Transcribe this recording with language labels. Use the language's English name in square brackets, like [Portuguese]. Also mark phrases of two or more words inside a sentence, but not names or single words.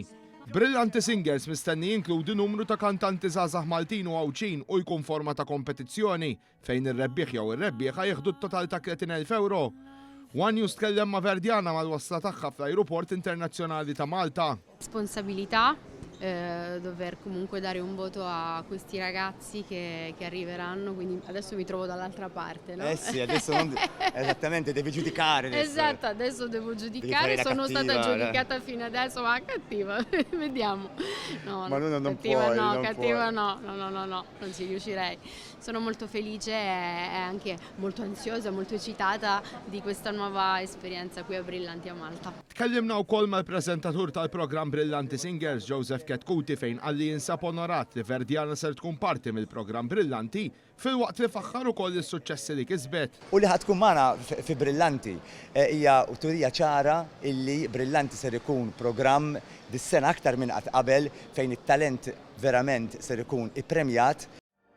[Maltese] Brillanti Singers mistenni jinkludi numru ta' kantanti żgħażagħ Maltin u Għawċin u jkun forma ta' kompetizzjoni fejn ir-rebbieħ jew ir-rebbieħa jieħdu t-total ta' 30,000 euro. One News tkellem ma' Verdiana mal-wasla tagħha fl-Ajruport Internazzjonali ta' Malta. [Italian] Responsabilità, dover comunque dare un voto a questi ragazzi che arriveranno, quindi adesso mi trovo dall'altra parte, no? Eh sì, adesso esattamente, devi giudicare adesso. Esatto, adesso devo giudicare, sono stata giudicata fino adesso, ma cattiva, vediamo. No, ma non cattiva puoi, no, non cattiva puoi. no, non ci riuscirei. Sono molto felice e anche molto ansiosa, molto eccitata di questa nuova esperienza qui a Brillanti a Malta. [Maltese] Tkellimna wkoll mal-preżentatur tal-programm Brillanti Singers Joseph Ketkuti fejn qalli jinsab onorat li Verdiana ser tkun parti mill-programm Brillanti fil-waqt li faħħar ukoll is-suċċessi li kisbet. U li ħatkun magħna fi Brillanti hija turija ċara illi Brillanti ser ikun programm dis-sena aktar minn qatt qabel fejn it-talent verament ser ikun ippremjat.